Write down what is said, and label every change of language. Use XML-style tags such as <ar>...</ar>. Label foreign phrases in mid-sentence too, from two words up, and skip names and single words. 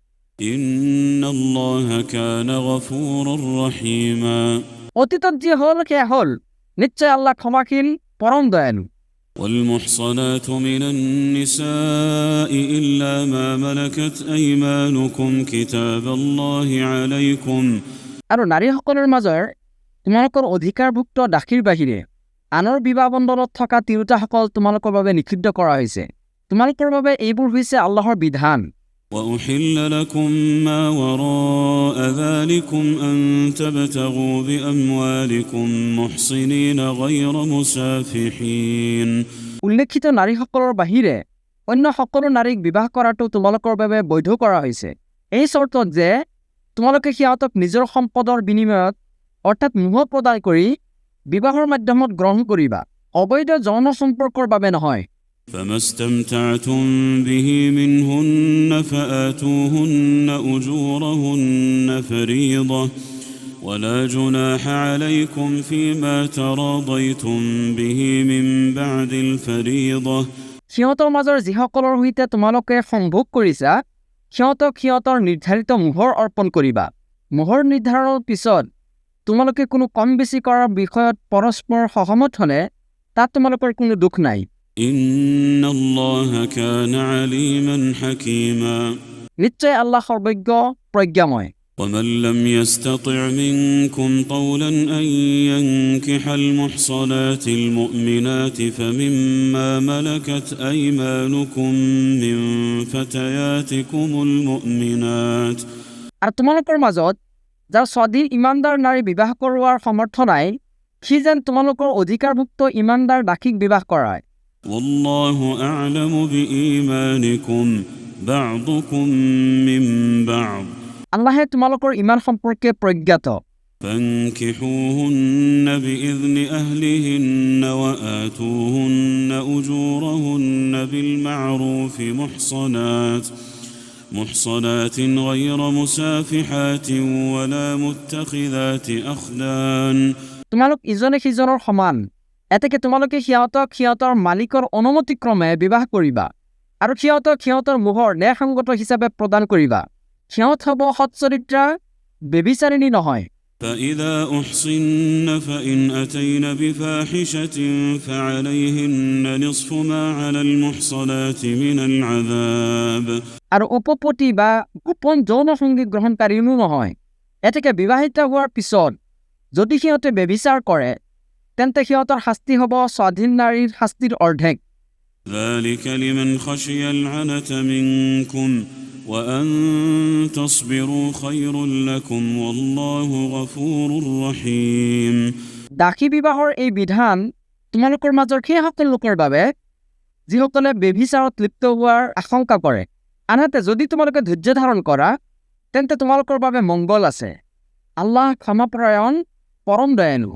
<ar>إن الله كان غفورا رحيما</ar> <as>অতীতত যি হ'ল সেয়া হ'ল, নিশ্চয় আল্লাহ ক্ষমাশীল, পৰম দয়ালু।</as> <ar>والمحصنات من النساء إلا ما ملكت أيمانكم كتاب الله عليكم</ar> <as>আৰু নাৰীসকলৰ মাজৰ তোমালোকৰ অধিকাৰভুক্ত দাসীৰ বাহিৰে আনৰ বিবাহ বন্ধনত থকা তিৰোতাসকল তোমালোকৰ বাবে নিষিদ্ধ কৰা হৈছে। তোমালোকৰ বাবে এইবোৰ হৈছে আল্লাহৰ বিধান।</as> <ar>وأحل لكم ما وراء ذلكم أن تبتغوا بأموالكم محصنين غير مسافحين</ar> <as>উল্লেখিত নাৰীসকলৰ বাহিৰে অন্য সকলো নাৰীক বিবাহ কৰাটো তোমালোকৰ বাবে বৈধ কৰা হৈছে, এই চৰ্তত যে তোমালোকে সিহঁতক নিজৰ সম্পদৰ বিনিময়ত অৰ্থাৎ মোহ প্ৰদান কৰি বিবাহৰ মাধ্যমত গ্ৰহণ কৰিবা, অবৈধ যৌন সম্পৰ্কৰ বাবে নহয়।</as> <ar>فما استمتعتم به منهن فآتوهن أجورهن فريضة ولا جناح عليكم فيما تراضيتم به من بعد الفريضة</ar> <as>সিহঁতৰ মাজৰ যিসকলৰ সৈতে তোমালোকে সম্ভোগ কৰিছা সিহঁতক সিহঁতৰ নিৰ্ধাৰিত মোহৰ অৰ্পণ কৰিবা। মোহৰ নিৰ্ধাৰণৰ পিছত তোমালোকে কোনো কম বেছি কৰাৰ বিষয়ত পৰস্পৰ সহমত হ'লে তাত তোমালোকৰ কোনো দুখ নাই।</as> <ar>إن الله كان عليما حكيما</ar> <as>নিশ্চয় আল্লাহ সৰ্বজ্ঞ প্ৰজ্ঞাময়।</as> <ar>ومن لم يستطع منكم طولا أن ينكح المحصنات المؤمنات فمما ملكت أيمانكم من فتياتكم المؤمنات</ar> <as>আৰু তোমালোকৰ মাজত যাৰ স্বাধীন ইমানদাৰ নাৰী বিবাহ কৰোৱাৰ সমৰ্থ নাই সি যেন তোমালোকৰ অধিকাৰভুক্ত ইমানদাৰ দাসীক বিবাহ কৰায়।</as> <ar>والله أعلم بإيمانكم بعضكم من بعض</ar> <as>আল্লাহে তোমালোকৰ ইমান সম্পৰ্কে প্ৰজ্ঞাত।</as> <ar>فانكحوهن بإذن أهلهن وآتوهن أجورهن بالمعروف محصنات غير مسافحات ولا متخذات أخدان</ar> <as>তোমালোক ইজনে সিজনৰ সমান, এতেকে তোমালোকে সিহঁতক সিহঁতৰ মালিকৰ অনুমতিক্ৰমে বিবাহ কৰিবা আৰু সিহঁতক সিহঁতৰ মোহৰ ন্যায়সংগত হিচাপে প্ৰদান কৰিবা। সিহঁত হ'ব সৎচৰিত্ৰা, বেবিচাৰিণী নহয়।</as> <ar>فإذا أحصن فإن أتين بفاحشة فعليهن نصف ما على المحصنات من العذاب</ar> <as>আৰু উপপতি বা গোপন যৌন সংগী গ্ৰহণকাৰীও নহয়। এতেকে বিবাহিত হোৱাৰ পিছত যদি সিহঁতে বেবিচাৰ কৰে তেন্তে সিহঁতৰ শাস্তি হ'ব স্বাধীন নাৰীৰ শাস্তিৰ অৰ্ধেক।</as> <ar>ذلك لمن خشي العنة منكم وأن تصبروا خير لكم والله غفور رحيم</ar> <as>দাসী বিবাহৰ এই বিধান তোমালোকৰ মাজৰ সেইসকল লোকৰ বাবে যিসকলে বেবিচাৰত লিপ্ত হোৱাৰ আশংকা কৰে। আনহাতে যদি তোমালোকে ধৈৰ্য ধাৰণ কৰা তেন্তে তোমালোকৰ বাবে মংগল আছে। আল্লাহ ক্ষমাপৰায়ণ, পৰম দয়ালু।</as>